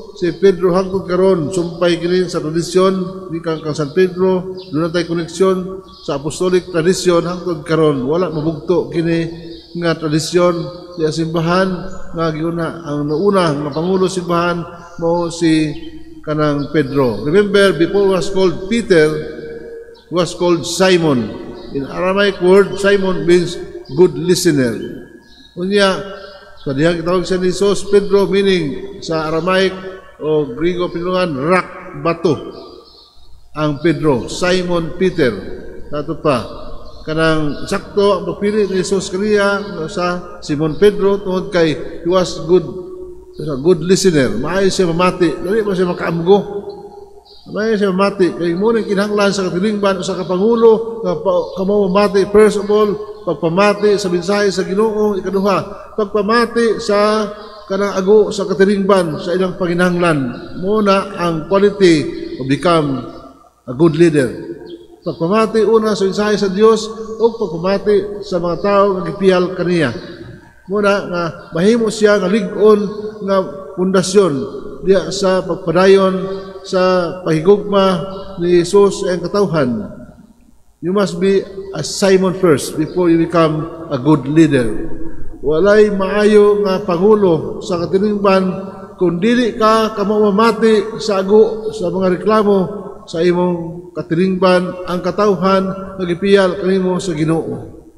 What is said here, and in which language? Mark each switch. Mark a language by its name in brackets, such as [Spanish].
[Cebuano] Si Pedro hangtod karon sumpay kini sa tradisyon ni kang San Pedro, doon tay koneksyon sa apostolic tradisyon hangtod karon wala mabugto kini nga tradisyon sa simbahan nga giuna ang nauna nga pangulo simbahan mo si kanang Pedro. [English] Remember, before was called Peter, was called Simon. In Aramaic word, Simon means good listener. [Cebuano] Unya, sa diha kitawag siya ni Jesus, Pedro meaning sa Aramaic o Griego pinungan, rock, bato. Ang Pedro, Simon Peter. Tato pa, kanang sakto ang pagpili ni Jesus kaniya sa Simon Pedro tungod kay [English] he was good listener. [Cebuano] Maayo siya mamati, dali pa siya makaamgo. Maayo siya mamati kay mo ning kinahanglan sa katilingban sa kapangulo nga kamo mamati. [English] First of all, [Cebuano] pagpamati sa mensahe sa Ginoo. Ikaduha, pagpamati sa kanang ago sa katilingban sa ilang panginahanglan. Muna ang [English] quality to become a good leader. [Cebuano] Pagpamati una sa mensahe sa Dios o pagpamati sa mga tao nga gipiyal kaniya. Muna nga mahimo siya nga lig-on nga pundasyon diya sa pagpadayon sa pahigugma ni Jesus ang katawhan. [English] You must be a Simon first before you become a good leader. [Cebuano] Walay maayo nga pangulo sa katilingban kung dili ka mamamati sa ago sa mga reklamo sa imong katilingban ang katawhan nga gipiyal kanimo sa Ginoo.